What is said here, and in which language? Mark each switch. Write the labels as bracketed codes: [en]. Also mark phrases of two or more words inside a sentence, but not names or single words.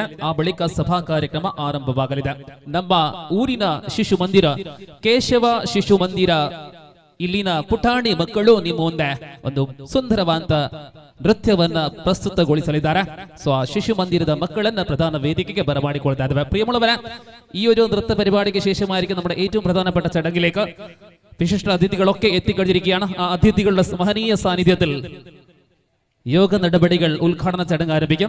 [kn] ಆ ಬಳಿಕ ಸಭಾ ಕಾರ್ಯಕ್ರಮ ಆರಂಭವಾಗಲಿದೆ. ನಮ್ಮ ಊರಿನ ಶಿಶು ಮಂದಿರ ಕೇಶವ ಶಿಶು ಮಂದಿರ ಇಲ್ಲಿನ ಪುಟಾಣಿ ಮಕ್ಕಳು ನಿಮ್ಮ ಮುಂದೆ ಒಂದು ಸುಂದರವಾದ ನೃತ್ಯವನ್ನ ಪ್ರಸ್ತುತಗೊಳಿಸಲಿದ್ದಾರೆ. ಸೊ ಆ ಶಿಶು ಮಂದಿರದ ಮಕ್ಕಳನ್ನ ಪ್ರಧಾನ ವೇದಿಕೆಗೆ ಬರಮಾಡಿಕೊಳ್ತಾ ಇದ್ದಾವೆ. [ml] ಪ್ರಿಯമുള്ളവരെ, ഈ ഒരു നൃത്ത പരിപാടിക്ക് ശേഷമായിരിക്കും നമ്മുടെ ഏറ്റവും പ്രധാനപ്പെട്ട ചടങ്ങിലേക്ക് വിശിഷ്ട അതിഥികളൊക്കെ എത്തിക്കഴിഞ്ഞിരിക്കുകയാണ്. ആ അതിഥികളുടെ മഹനീയ സാന്നിധ്യത്തിൽ യോഗ നടപടികൾ ഉദ്ഘാടന ചടങ്ങ് ആരംഭിക്കും.